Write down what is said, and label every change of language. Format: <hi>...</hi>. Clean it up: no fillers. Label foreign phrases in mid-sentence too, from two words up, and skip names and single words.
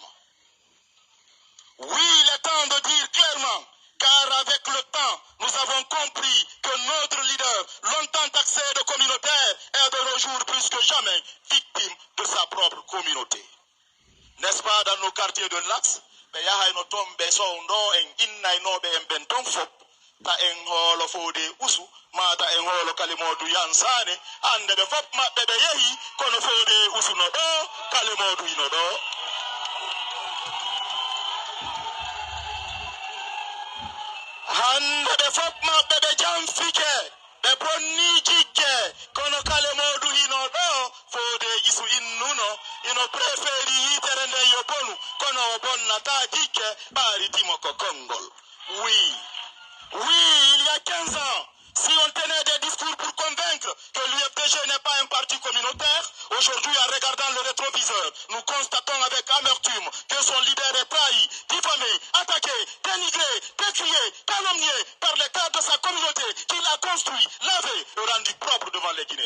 <fr>Oui, il est temps de dire clairement, car avec le temps, nous avons compris que notre leader, longtemps taxé de communautaire, est de nos jours plus que jamais victime de sa propre communauté. N'est-ce pas dans nos quartiers de l'Axe?</fr> <ff>Be yahay no tombe sondo en innay no be en benton fop ta en holo fode usu mata en holo kalimodu yansane ande be fop mabbe be yehi kono fode usu no do kalimodu ino do. Hande be fop mabbe be jam fike be bonni jikke kono kalimodu ino do fode isu innuno ino preferi hitere nde yo bonu kono bonnata jikke bari timoko kongol.</ff> <fr>Oui, il y a 15 ans, si on tenait des discours pour convaincre que l'UFDG n'est pas un parti communautaire, aujourd'hui en regardant le rétroviseur, nous constatons avec amertume que son leader est trahi, diffamé, attaqué, dénigré, décrié, calomnié par les cadres de sa communauté qu'il a construit, lavé et rendu propre devant les Guinéens.</fr>